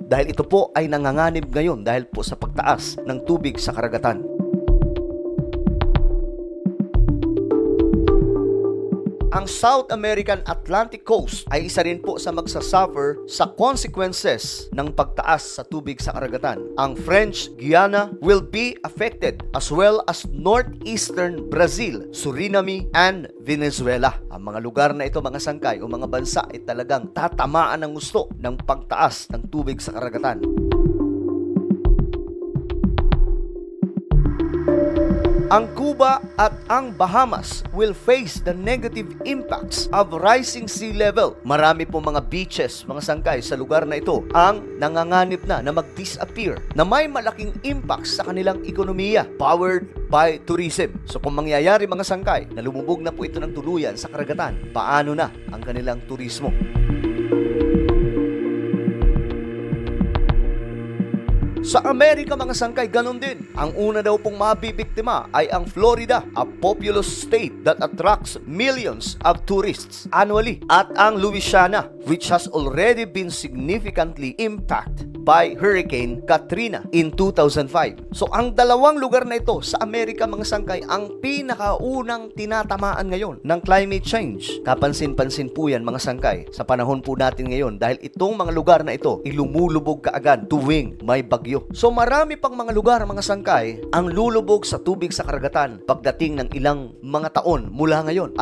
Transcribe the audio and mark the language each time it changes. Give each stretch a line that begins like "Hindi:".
Filipino: Dahil ito po ay nanganganib ngayon dahil po sa pagtaas ng tubig sa karagatan. Ang South American Atlantic Coast ay isa rin po sa magsasuffer sa consequences ng pagtaas sa tubig sa karagatan. Ang
English: French Guiana will be affected as well as northeastern Brazil, Suriname, and Venezuela.
Filipino: Ang mga lugar na ito, mga sangkay, o mga bansa ay talagang tatamaan ng gusto ng pagtaas ng tubig sa karagatan. Ang Cuba at ang
English: Bahamas will face the negative impacts of rising sea level.
Filipino: Marami po mga beaches, mga sangkay, sa lugar na ito ang nanganganib na mag-disappear, na may malaking impact sa kanilang ekonomiya,
English: powered by tourism.
Filipino: So kung mangyayari, mga sangkay, na lumubog na po ito ng tuluyan sa karagatan, paano na ang kanilang turismo? Sa Amerika mga sangkay, ganun din. Ang una daw pong mabibiktima ay ang Florida,
English: a populous state that attracts millions of tourists annually.
Filipino: At ang
English: Louisiana, which has already been significantly impacted by Hurricane Katrina in 2005.
Filipino: So ang dalawang lugar na ito sa Amerika mga sangkay ang pinakaunang tinatamaan ngayon ng climate change. Kapansin-pansin po yan mga sangkay sa panahon po natin ngayon dahil itong mga lugar na ito ilumulubog kaagad tuwing may bagyo. So marami pang mga lugar mga sangkay ang lulubog sa tubig sa karagatan pagdating ng ilang mga taon mula ngayon.